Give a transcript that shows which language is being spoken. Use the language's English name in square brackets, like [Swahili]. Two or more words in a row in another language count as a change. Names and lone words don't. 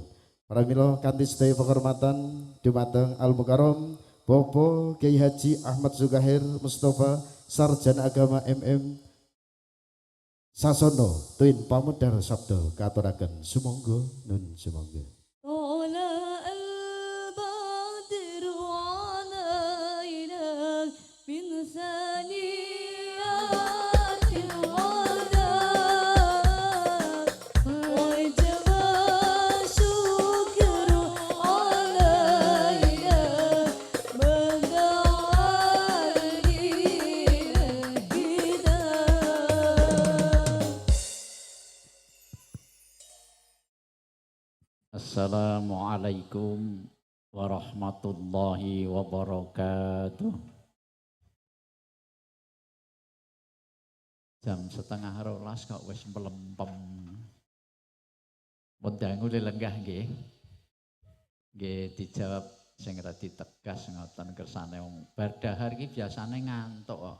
[Javanese] Pramila kanthi sedaya pakurmatan dumateng [Arabic] المكرم [Javanese] Bapak Kiai Haji Ahmad Sugahir Mustafa Sarjana Agama MM Sasono tuwin pamudhar sabda katuraken sumangga nun sumangga. [Arabic] طلع البدر علينا من ثنيات الوداع وجب الشكر علينا من دعا إلى الهدى. السلام عليكم ورحمة الله وبركاته. [Javanese] Jam 11:30 kok wis melempem. Mundangu lenggah nggih. Nggih dijawab sing radi tegas ngoten kersane wong bar dahar iki biasane ngantuk kok.